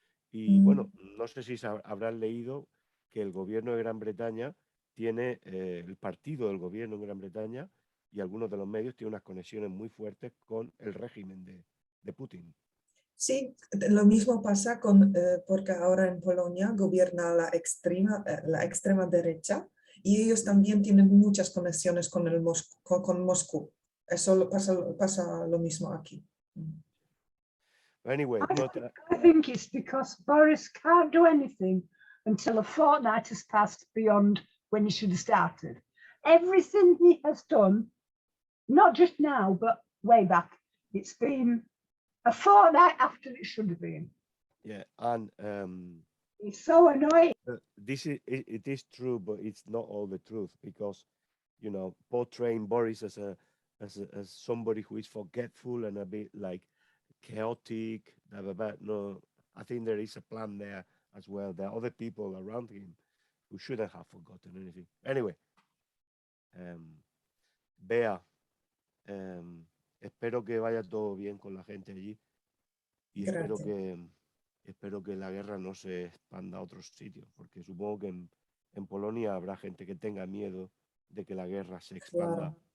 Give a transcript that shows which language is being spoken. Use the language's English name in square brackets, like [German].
[Spanish] Y bueno, no sé si habrán leído que el gobierno de Gran Bretaña tiene, el partido del gobierno en Gran Bretaña y algunos de los medios tienen unas conexiones muy fuertes con el régimen de Putin. Sí, lo mismo pasa con, porque ahora en Polonia gobierna la extrema derecha y ellos también tienen muchas conexiones con, con Moscú. Eso pasa lo mismo aquí. [English] Anyway, I think it's because Boris can't do anything until a fortnight has passed beyond when he should have started. Everything he has done, not just now, but way back, it's been a fortnight after it should have been. yeah, and It's so annoying. it is true, but it's not all the truth because, you know, portraying Boris as somebody who is forgetful and a bit like chaotic, blah, blah, blah. No, I think there is a plan there as well. There are other people around him who shouldn't have forgotten anything. [Spanish] Anyway, Bea, espero que vaya todo bien con la gente allí y espero que la guerra no se expanda a otros sitios, porque supongo que en Polonia habrá gente que tenga miedo de que la guerra se expanda.